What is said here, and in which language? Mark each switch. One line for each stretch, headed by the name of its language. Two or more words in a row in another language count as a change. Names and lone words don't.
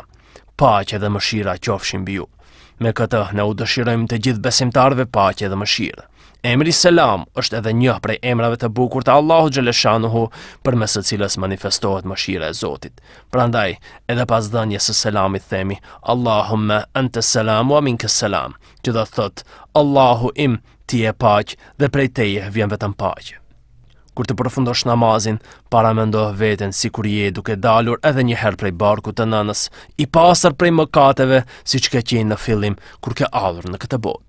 Albanian: Paqe dhe mëshira qofshin mbi ju. Me këtë ne u dëshirojmë të gjithë besimtarëve paqe dhe mëshirë. Emri Selam është edhe një prej emrave të bukur të Allahu xhaleshanuhu, përmes së cilës manifestohet mëshira e Zotit. Prandaj, edhe pas dhënies së selamit themi
Arabic: اللهم أنت السلام ومنك السلام,
Albanian: që do thot Allahu im, ti je paq dhe prej teje vjen vetëm paqe. Kur të përfundosh namazin, paramendo veten sikur je duke dalur edhe një herë prej barkut të nënës, i pastër prej mëkateve, siç ke qenë në fillim kur ke ardhur në këtë botë.